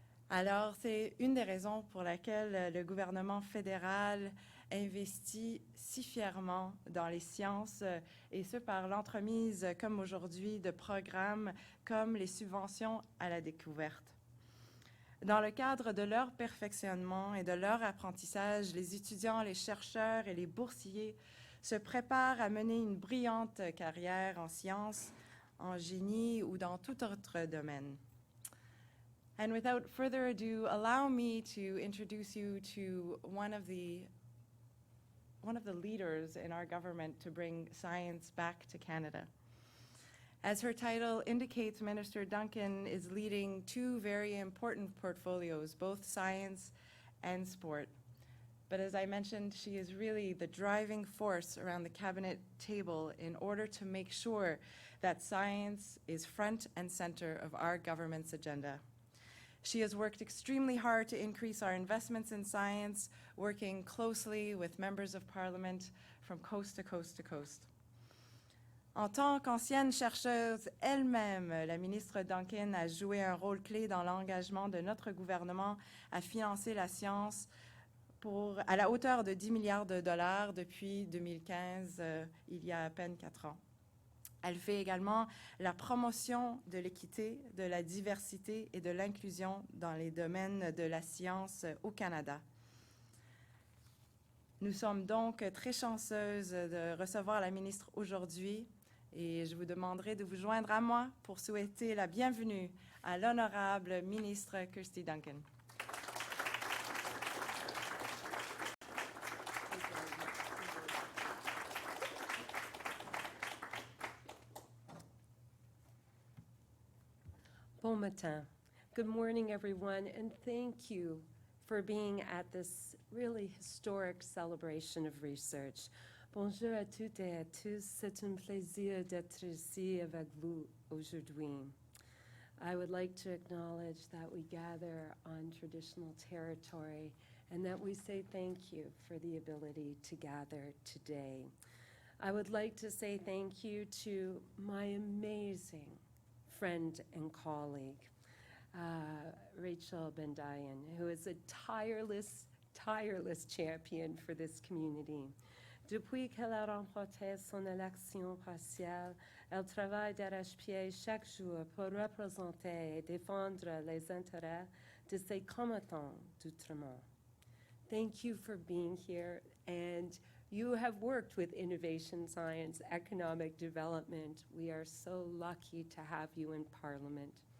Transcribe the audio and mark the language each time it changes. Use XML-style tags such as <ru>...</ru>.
<fr>Alors, c'est une des raisons pour laquelle le gouvernement fédéral investit si fièrement dans les sciences, et ce par l'entremise, comme aujourd'hui, de programmes comme les subventions à la découverte. Dans le cadre de leur perfectionnement et de leur apprentissage, les étudiants, les chercheurs et les boursiers se préparent à mener une brillante carrière en sciences, en génie ou dans tout autre domaine.</fr> <en>And without further ado, allow me to introduce you to one of the leaders in our government to bring science back to Canada. As her title indicates, Minister Duncan is leading two very important portfolios, both science and sport. But as I mentioned, she is really the driving force around the cabinet table in order to make sure that science is front and center of our government's agenda. She has worked extremely hard to increase our investments in science, working closely with members of Parliament from coast to coast to coast.</en> <fr>En tant qu'ancienne chercheuse elle-même, la ministre Duncan a joué un rôle clé dans l'engagement de notre gouvernement à financer la science à la hauteur de 10 milliards de dollars depuis 2015, il y a à peine 4 ans. Elle fait également la promotion de l'équité, de la diversité et de l'inclusion dans les domaines de la science au Canada. Nous sommes donc très chanceuses de recevoir la ministre aujourd'hui et je vous demanderai de vous joindre à moi pour souhaiter la bienvenue à l'honorable ministre Kirsty Duncan. Bon matin.</fr> <en>Good morning, everyone, and thank you for being at this really historic celebration of research.</en> <fr>Bonjour à toutes et à tous. C'est un plaisir d'être ici avec vous aujourd'hui.</fr> <en>I would like to acknowledge that we gather on traditional territory and that we say thank you for the ability to gather today. I would like to say thank you to my amazing friend and colleague, Rachel Ben-Dayan, who is a tireless champion for this community.</en> <fr>Depuis qu'elle a remporté son élection partielle, elle travaille d'arrache-pied chaque jour pour représenter et défendre les intérêts de ses combattants d'Outremont.</fr> <en>Thank you for being here, and you have worked with innovation, science, economic development. We are so lucky to have you in Parliament.</en>